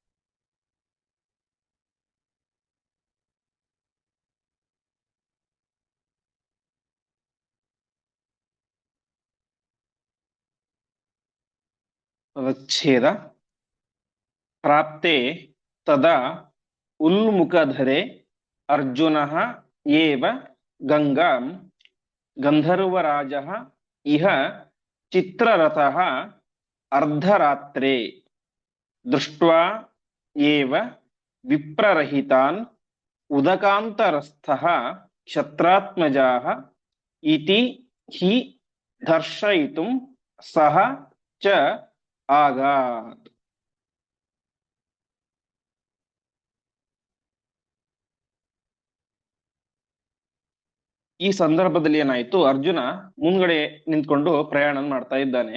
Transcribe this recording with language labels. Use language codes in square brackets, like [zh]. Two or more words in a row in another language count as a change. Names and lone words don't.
[kn] ಪದಚ್ಛೇದ. [sa] ಪ್ರಾಪ್ತೆ ತದಾ ಉನ್ಮುಖಧರೆ ಅರ್ಜುನಃ ಏವ ಗಂಗಾಂ ಗಂಧರ್ವರಾಜಃ ಇಹ ಚಿತ್ರರಥಃ ಅರ್ಧರಾತ್ರೆ ದೃಷ್ಟ್ವಾ ಏವ ವಿಪ್ರರಹಿತಾನ್ ಉದಕಾಂತರಸ್ಥಃ ಕ್ಷತ್ರಾತ್ಮಜಾಃ ಇತಿ ಹಿ ದರ್ಶಯಿತುಂ ಸಹ ಚ ಆಗಾತ್. [kn] ಈ ಸಂದರ್ಭದಲ್ಲಿ ಏನಾಯ್ತು, ಅರ್ಜುನ ಮುಂದ್ಗಡೆ ನಿಂತ್ಕೊಂಡು ಪ್ರಯಾಣ ಮಾಡ್ತಾ ಇದ್ದಾನೆ.